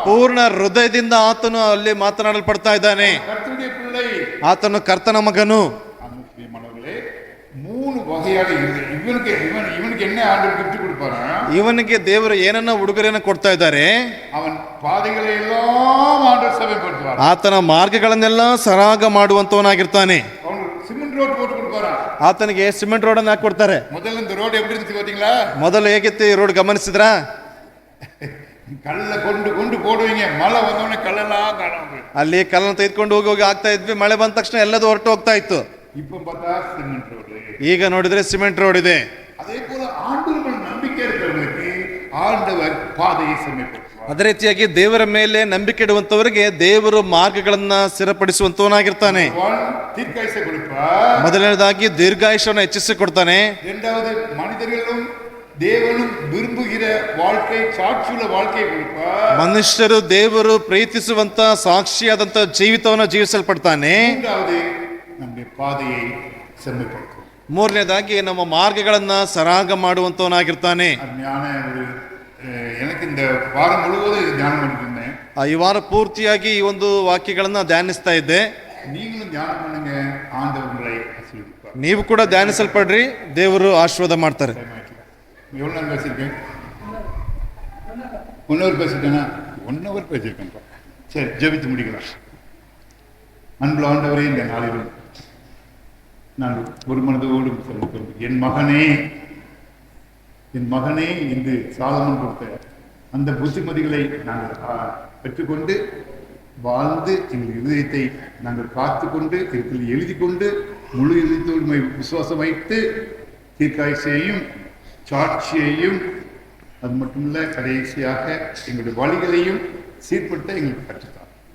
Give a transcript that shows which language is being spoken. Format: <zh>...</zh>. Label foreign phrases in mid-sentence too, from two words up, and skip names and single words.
<kn>ಪೂರ್ಣ ಹೃದಯದಿಂದ ಆತನು ಅಲ್ಲಿ ಮಾತನಾಡಲ್ಪಡ್ತಾ ಇದ್ದಾನೆ.</kn> <ta>கர்த்தருடைய பிள்ளை,</ta> <kn>ಆತನು ಕರ್ತನ ಮಗನು.</kn> <ta>மனவர்களே, 3 வகையான இவனுக்கு என்ன ஆண்டவர் கிஃப்ட் கொடுப்பாரா?</ta> <kn>ಇವನಿಗೆ ದೇವರು ಏನನ್ನ ಉಡುಗೊರೆಯನ್ನು ಕೊಡ್ತಾ ಇದ್ದಾರೆ.</kn> <ta>அவன் பாதைகளை எல்லாம் ஆண்டவர் சபைப்படுத்துவார்.</ta> <kn>ಆತನ ಮಾರ್ಗಗಳನ್ನೆಲ್ಲ ಸರಾಗ ಮಾಡುವಂತವನಾಗಿರ್ತಾನೆ.</kn> <ta>அவனுக்கு சிமெண்ட் ரோட் போட்டு கொடுப்பாரா?</ta> <kn>ಆತನಿಗೆ ಸಿಮೆಂಟ್ ರೋಡ್ ಅನ್ನು ಹಾಕೊಡ್ತಾರೆ.</kn> <ta>முதல்ல இந்த ரோடு எப்படி இருந்துச்சு பாத்தீங்களா?</ta> <kn>ಮೊದಲು ಹೇಗಿತ್ತು ಈ ರೋಡ್ ಗಮನಿಸಿದ್ರಾ?</kn> <ta>கல்ல கொண்டு கொண்டு போடுவீங்க, மழை வந்தோடனே கல்லெல்லாம் காணும்.</ta> <kn>ಅಲ್ಲಿ ಕಲ್ಲನ್ನು ತೆಗೆದುಕೊಂಡು ಹೋಗಿ ಆಗ್ತಾ ಇದ್ವಿ, ಮಳೆ ಬಂದ ತಕ್ಷಣ ಎಲ್ಲದೂ ಹೊರಟು ಹೋಗ್ತಾ ಇತ್ತು.</kn> <ta>இப்ப பார்த்தா சிமெண்ட் ரோடு.</ta> <kn>ಈಗ ನೋಡಿದ್ರೆ ಸಿಮೆಂಟ್ ರೋಡ್ ಇದೆ.</kn> <ta>அதே போல ஆண்டவர் நம்பிக்கை இருக்கிறவங்களுக்கு ஆண்டவர் பாதையை செம்மைப்படுத்துவார்.</ta> <kn>ಅದೇ ರೀತಿಯಾಗಿ ದೇವರ ಮೇಲೆ ನಂಬಿಕೆ ಇಡುವಂತವರಿಗೆ ದೇವರು ಮಾರ್ಗಗಳನ್ನ ಸ್ಥಿರಪಡಿಸುವಂತವನಾಗಿರ್ತಾನೆ.</kn> <ta>தீர்க்காயுசை கொடுப்பார்.</ta> <kn>ಮೊದಲನೇದಾಗಿ ದೀರ್ಘಾಯುಷ್ಯವನ್ನು ಹೆಚ್ಚಿಸಿ ಕೊಡ್ತಾನೆ.</kn> <ta>இரண்டாவது மனிதர்களும் தேவனும் விரும்புகிற வாழ்க்கை, சாட்சியுள்ள வாழ்க்கையை கொடுப்பார்.</ta> <kn>ಮನುಷ್ಯರು ದೇವರು ಪ್ರೀತಿಸುವಂತ ಸಾಕ್ಷಿಯಾದಂತ ಜೀವಿತವನ್ನು ಜೀವಿಸಲ್ಪಡ್ತಾನೆ.</kn> <ta>மூன்றாவது நம்முடைய பாதையை செம்மைப்படுத்தும்.</ta> <kn>ಮೂರನೇದಾಗಿ ನಮ್ಮ ಮಾರ್ಗಗಳನ್ನ ಸರಾಗ ಮಾಡುವಂತವನಾಗಿರ್ತಾನೆ.</kn> <ta>ஞான ஒரு எனக்கு இந்த வாரம் முழுவதும் இது தியானம் பண்ணிட்டு இருந்தேன்.</ta> <kn>ಈ ವಾರ ಪೂರ್ತಿಯಾಗಿ ಈ ಒಂದು ವಾಕ್ಯಗಳನ್ನ ಧ್ಯಾನಿಸ್ತಾ ಇದ್ದೆ.</kn> <ta>நீங்களும் தியானம் பண்ணுங்க, ஆண்டவர் உங்களை ஆசீர்வதிப்பார்.</ta> <kn>ನೀವು ಕೂಡ ಧ್ಯಾನಿಸಲ್ಪಡ್ರಿ, ದೇವರು ಆಶೀರ್ವಾದ ಮಾಡ್ತಾರೆ.</kn> <ta>எவ்வளோ நேரம் பேசியிருக்கேன்? 1 hour பேசிட்டேன்னா? 1 hour பேசியிருக்கேன்ப்பா. சரி, ஜெபித்து முடிக்கலாம். அன்புள்ள ஆண்டவரே, இந்த நாளிலும் நான் ஒரு மனதோடு சொல்லுகிறேன், என் மகனே என்று சாலமன் கொடுத்த அந்த புத்திமதிகளை நாங்கள் பெற்றுக்கொண்டு வாழ்ந்து எங்கள் இதயத்தை நாங்கள் காத்துக்கொண்டு இடத்தில் எழுதி கொண்டு முழு இதயத்தோடு விசுவாசம் வைத்து தீர்க்காயுசையும் சாட்சியையும் அது மட்டுமல்ல கடைசியாக எங்களுடைய வழிகளையும் சீர்படுத்த எங்களுக்கு கற்றுத்தான்.</ta>